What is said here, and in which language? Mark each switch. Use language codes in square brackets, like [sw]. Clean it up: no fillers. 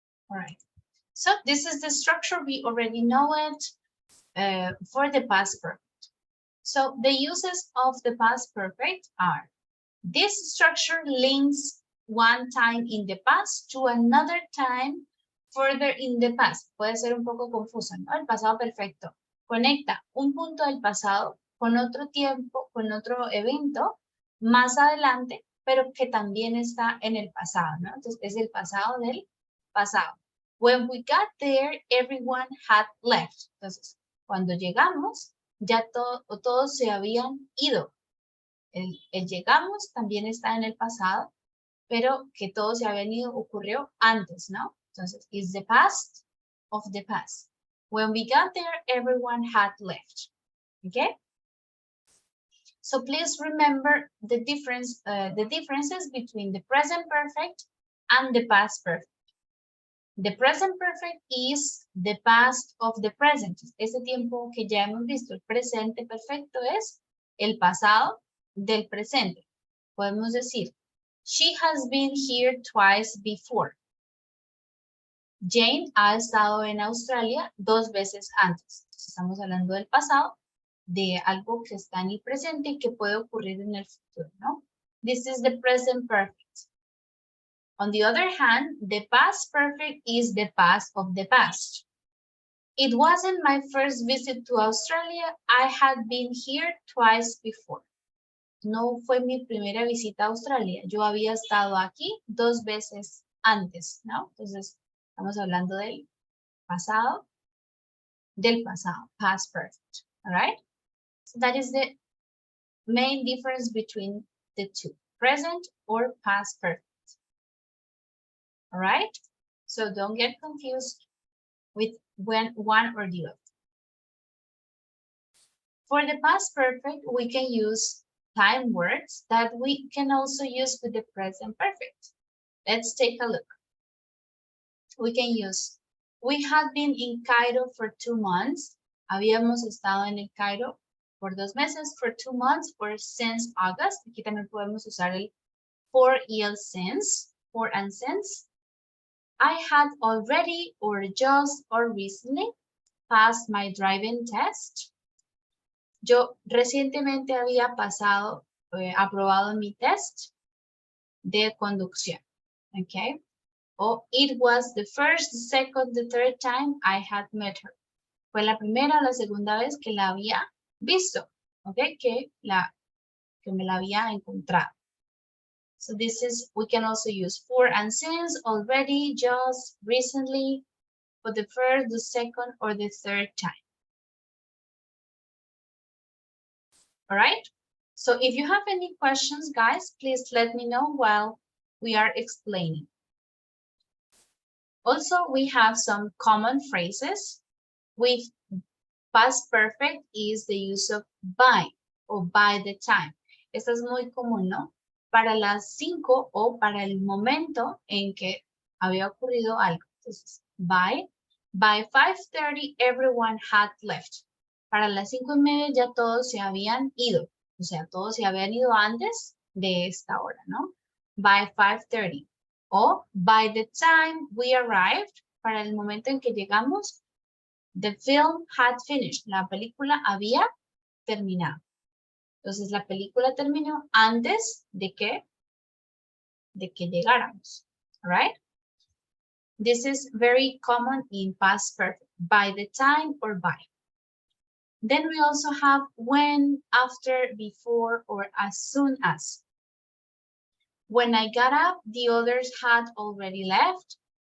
[en] All right. So this is the structure. We already know it for the past perfect. So the uses of the past perfect are, this structure links one time in the past to another time further in the past. [es] Puede ser un poco confuso, ¿no? El pasado perfecto conecta un punto del pasado con otro tiempo, con otro evento más adelante, pero que también está en el pasado, ¿no? Entonces es el pasado del pasado. [en] When we got there, everyone had left. [es] Entonces, cuando llegamos, ya todos se habían ido. El llegamos también está en el pasado, pero que todos se habían ido ocurrió antes, ¿no? [en] Entonces, is the past of the past. When we got there, everyone had left. Okay? So please remember the differences between the present perfect and the past perfect. The present perfect is the past of the present. [es] Ese tiempo que ya hemos visto, el presente perfecto es el pasado del presente. Podemos decir, [en] she has been here twice before. [es] Jane ha estado en Australia 2 veces antes. Estamos hablando del pasado, de algo que está en el presente y que puede ocurrir en el futuro, ¿no? [en] This is the present perfect. On the other hand, the past perfect is the past of the past. It wasn't my first visit to Australia. I had been here twice before. [es] No fue mi primera visita a Australia. Yo había estado aquí 2 veces antes, ¿no? Entonces, estamos hablando del pasado, past perfect, [en] all right? So that is the main difference between the two, present or past perfect. All right? So don't get confused with one or the other. For the past perfect, we can use time words that we can also use with the present perfect. Let's take a look. We can use, we had been in Cairo for 2 months. [es] Habíamos estado en el Cairo por 2 meses, [en] for 2 months, or since August. [es] Aquí también podemos usar el for y el since, [en] for and since. I had already or just or recently passed my driving test. [es] Yo recientemente había aprobado mi test de conducción. [en] Okay. O it was the first, the second, the third time I had met her. [es] Fue la primera o la segunda vez que la había visto. Okay. Que me la había encontrado. [en] So this is, we can also use for and since, already, just, recently, for the first, the second, or the third time. All right? So if you have any questions, guys, please let me know while we are explaining. Also, we have some common phrases with past perfect is the use of by or by the time. [es] Esta es muy común, ¿no? Para las 5 o para el momento en que había ocurrido algo. [en] Entonces, by 5:30 everyone had left. [es] Para las 5:30 ya todos se habían ido. O sea, todos se habían ido antes de esta hora, ¿no? [en] By 5:30. O by the time we arrived, [es] para el momento en que llegamos, [en] the film had finished. [es] La película había terminado. Entonces, la película terminó antes de que llegáramos. [en] All right? This is very common in past perfect. By the time or by. Then we also have when, after, before, or as soon as. When I got up, the others had already left.